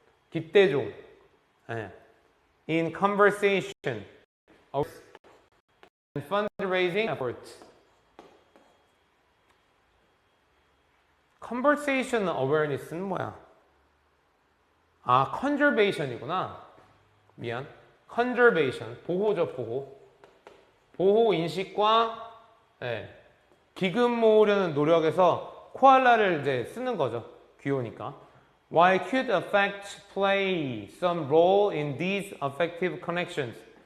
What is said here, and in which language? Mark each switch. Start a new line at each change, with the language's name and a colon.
Korean: 기대종. 네.
English: In conversation and fundraising efforts. conversation awareness
Korean: 는 뭐야? conservation이구나. 미안. conservation, 보호죠, 보호 인식과 기금 모으려는 노력에서 코알라를 이제 쓰는 거죠. 귀여우니까.
English: While cute affects play some role in these affective connections.